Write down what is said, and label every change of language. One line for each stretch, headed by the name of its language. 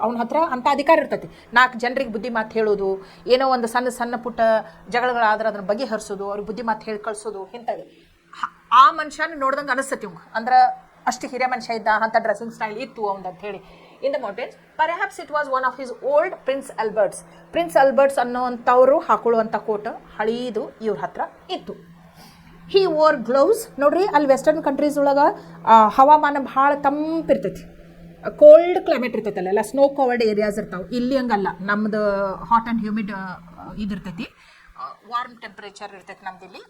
Kannada: ಅವನ ಹತ್ರ ಅಂಥ ಅಧಿಕಾರ ಇರ್ತೈತಿ. 4 ಜನರಿಗೆ ಬುದ್ಧಿ ಮಾತು ಹೇಳೋದು, ಏನೋ ಒಂದು ಸಣ್ಣ ಪುಟ್ಟ ಜಗಳಗಳಾದ್ರೆ ಅದನ್ನ ಬಗೆಹರಿಸೋದು, ಅವ್ರಿಗೆ ಬುದ್ಧಿ ಮಾತು ಹೇಳಿ ಕಳಿಸೋದು, ಇಂಥದ್ದು. ಆ ಮನುಷ್ಯನ ನೋಡ್ದಂಗೆ ಅನಿಸ್ತತಿ ಇವಂಗೆ. ಅಂದ್ರೆ ಅಷ್ಟು ಹಿರಿಯ ಮನುಷ್ಯ ಇದ್ದ, ಅಂಥ ಡ್ರೆಸ್ಸಿಂಗ್ ಸ್ಟೈಲ್ ಇತ್ತು ಅವಂದು ಅಂತ ಹೇಳಿ.
English: In the mountains, perhaps it was one of his old Prince Alberts.
Kannada: Prince Alberts ಅನ್ನೋವಂಥವ್ರು ಹಾಕೊಳ್ಳುವಂಥ coat ಹಳೀದು ಇವ್ರ ಹತ್ರ ಇತ್ತು.
English: He wore gloves.
Kannada: ನೋಡ್ರಿ, ಅಲ್ಲಿ ವೆಸ್ಟರ್ನ್ ಕಂಟ್ರೀಸ್ ಒಳಗೆ ಹವಾಮಾನ ಭಾಳ ತಂಪಿರ್ತೈತಿ, ಕೋಲ್ಡ್ ಕ್ಲೈಮೇಟ್ ಇರ್ತೈತಲ್ಲ, ಎಲ್ಲ
English: snow covered areas
Kannada: ಇರ್ತಾವೆ. ಇಲ್ಲಿ ಹಂಗಲ್ಲ, ನಮ್ದು
English: hot and humid
Kannada: ಇದಿರ್ತೈತಿ, warm temperature ಇರ್ತೈತಿ ನಮ್ದಿಲ್ಲಿ.